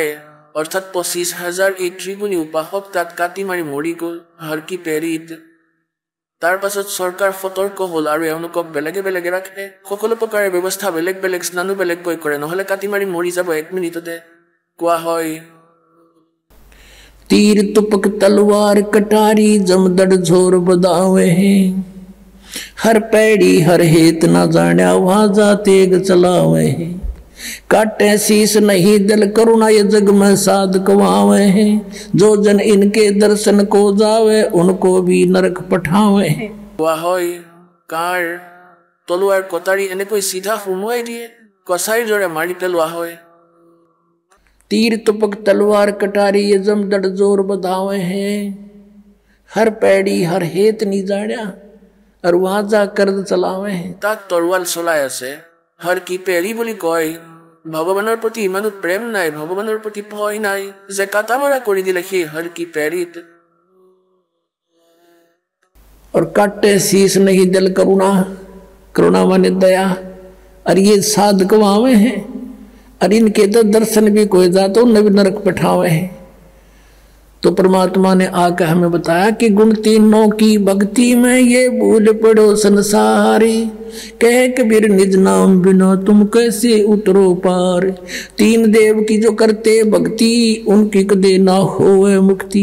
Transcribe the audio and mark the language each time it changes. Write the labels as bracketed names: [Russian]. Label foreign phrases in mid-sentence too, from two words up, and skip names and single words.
[Assamese] অৰ্থাৎ 25,000 এই ত্ৰিগুণী উপাসক তাত কাটি মাৰি মৰি গ'ল হাৰকি পেৰীত। তাৰ পাছত চৰকাৰ সতৰ্ক হ'ল আৰু এওঁলোকক বেলেগে বেলেগে ৰাখে, সকলো প্ৰকাৰে ব্যৱস্থা বেলেগ বেলেগ, স্নানো বেলেগকৈ কৰে, নহ'লে কাটি মাৰি মৰি যাব 1 মিনিটতে। কোৱা হয়, [Hindi] तीर तुपक तलवार कटारी जमदड़ झोर बदावे हैं, हर पैड़ी हर हेत न जाण्या वाजा तेग चलावे हैं, काटे शीस नहीं दिल करुणा ये जग में साध कवावे हैं, जो जन इनके दर्शन को जावे उनको भी नरक पठावे हैं। [Assamese] কোৱা হয়, কাঁড় তলুৱাৰ কটাৰী এনেকৈ চিধা সুমুৱাই দিয়ে, কছাৰীৰ দৰে মাৰি পেলোৱা হয়। [Hindi] तीर तुपक तलवार कटारी ये जमदड़ जोर बधावे हैं, हर पैड़ी हर हेत नहीं जाण्या और वाजा कर्द चलावे हैं। [Assamese] তাক তৰোৱাল চলাই আছে, হাৰকি পেৰী বুলি কয়। ভগৱানৰ প্ৰতি ইমানো প্ৰেম নাই, ভগৱানৰ প্ৰতি ভয় নাই, যে কাটা মৰা কৰি দিলে সেই হাৰকি পেৰীত। [Hindi] और काटे शीस नहीं दिल करुणा, करुणा माने दया, और ये साध कवावे हैं, और इनके तो दर्शन भी कोई जातो उन्हें भी नरक पठावे हैं। तो परमात्मा ने आकर हमें बताया कि गुण तीनों की भक्ति में ये भूल पड़ो संसारी, कह कबीर निज नाम बिना तुम कैसे उतरो पार, 3 देव की जो करते भक्ति उनकी कदे ना होवे मुक्ति।